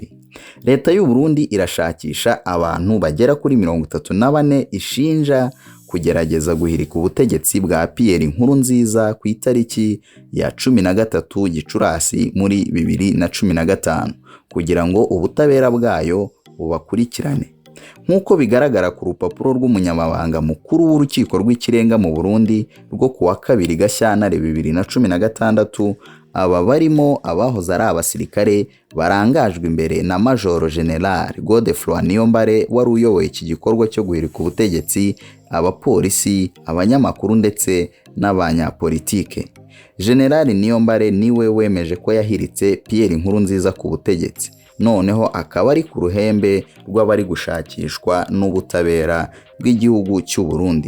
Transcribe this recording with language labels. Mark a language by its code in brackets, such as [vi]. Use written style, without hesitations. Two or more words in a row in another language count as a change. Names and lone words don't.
[rw] Leta y'u Burundi irashakisha abantu bagera kuri 34 ishinja kugerageza guhirika ubutegetsi bwa Pierre Nkurunziza ku itariki ya 13 Gicurasi muri 2015 kugira ngo ubutabera bwayo bubakurikirane. Nk'uko bigaragara ku rupapuro rw'umunyamabanga mukuru w'urukiko rw'ikirenga mu Burundi rwo kuwa 2 Gashyantare 2016, aba barimo abahoze ari abasirikare barangajwe imbere na Major General Godefroid Niyombare wari uyoboye iki gikorwa cyo guhirika ubutegetsi, abapolisi, abanyamakuru ndetse n'abanyapolitike. General Niyombare niwe wemeje ko yahiritse Pierre Nkurunziza ku butegetsi, noneho akaba ari ku ruhembe rw'abari gushakishwa n'ubutabera bw'igihugu cy'u Burundi.